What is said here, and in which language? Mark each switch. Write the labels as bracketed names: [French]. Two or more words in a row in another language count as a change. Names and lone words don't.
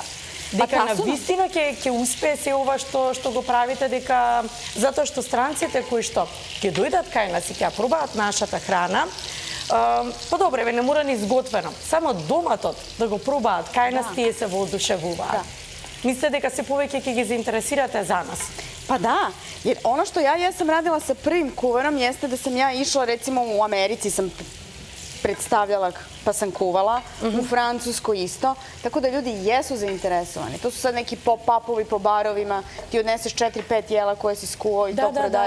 [Macedonian] Дека на вистина ќе успее се ова што го правите, дека затоа што странците кои што ќе дојдат кај нас и ќе пробаат нашата храна, па добре, не мора ни изготвено. Само доматот да го пробаат кај нас, тие се воодушевуваат. Mislite дека се повеќе ќе ги заинтересирате за нас? [Serbian] Pa da, jer ono što ja jesam radila sa prvim kuvarom jeste da sam ja išla, recimo u Americi sam predstavljala pa sam kuvala, u Francuskoj isto, tako da ljudi jesu zainteresovani. To su sad neki pop-upovi po barovima, ti odneseš 4-5 jela koje si skuvao i to prodaješ.